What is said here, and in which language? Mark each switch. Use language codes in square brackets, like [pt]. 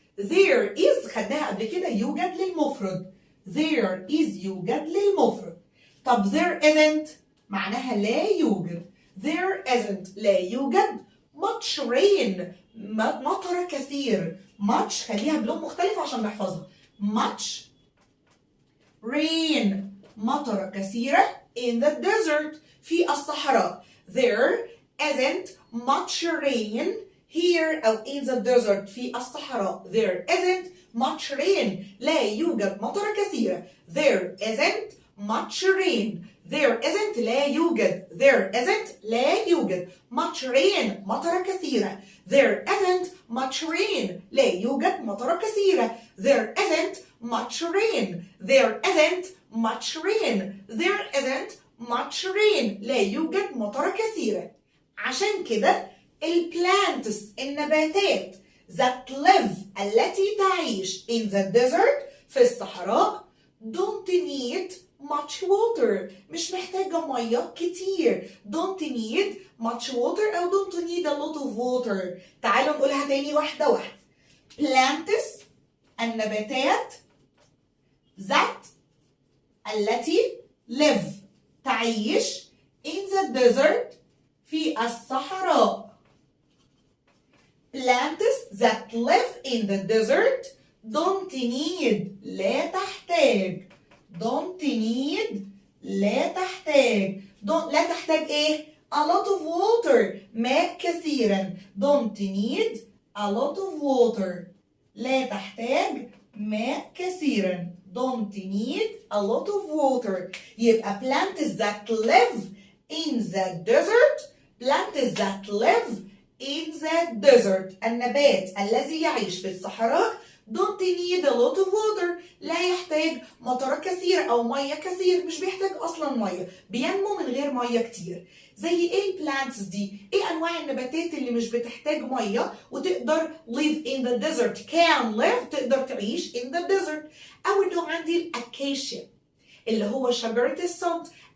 [en] there is [ar] خدناها قبل كده يوجد للمفرد. there is يوجد للمفرد. طب [en] there isn't [ar] معناها لا يوجد. there isn't لا يوجد [en] much rain [ar] مطر كثير. [en] much [ar] خليها بلون مختلف عشان نحفظها. [en] much rain [ar] مطر كثيرة [en] in the desert [ar] في الصحراء. [en] there isn't much rain here أو in the desert [ar] في الصحراء. [en] there isn't much rain [ar] لا يوجد مطر كثيرة. [en] there isn't much rain. there isn't [ar] لا يوجد. [en] there isn't [ar] لا يوجد [en] much rain [ar] مطر كثيرة. [en] there isn't much rain [ar] لا يوجد مطر كثيرة. [en] there isn't much rain. there isn't much rain. there isn't much rain [ar] لا يوجد مطر كثيرة. عشان كده البلانتس النباتات [en] that live [ar] التي تعيش [en] in the desert [ar] في الصحراء [en] don't need much water [ar] مش محتاجة مية كتير. [en] don't need much water أو don't need a lot of water. [ar] تعالوا نقولها تاني واحدة واحدة. [en] plants [ar] النباتات [en] that [ar] التي [en] live [ar] تعيش [en] in the desert [ar] في الصحراء. [en] plants that live in the desert don't need [ar] لا تحتاج. [en] don't need [ar] لا تحتاج. لا تحتاج ايه؟ [en] a lot of water [ar] ماء كثيرا. [en] don't need a lot of water [ar] لا تحتاج ماء كثيرا. [en] don't need a lot of water. يبقى plants that live in the desert plants that live in the desert [ar] النبات الذي يعيش في الصحراء [en] don't need a lot of water [ar] لا يحتاج مطر كثير أو مية كثير. مش بيحتاج أصلا مية بينمو من غير مية كتير. زي ايه البلانتس دي؟ ايه أنواع النباتات اللي مش بتحتاج مية وتقدر [en] live in the desert can live [ar] تقدر تعيش [en] in the desert. [ar] أول نوع عندي الأكاشيا اللي هو شجرة الصمت.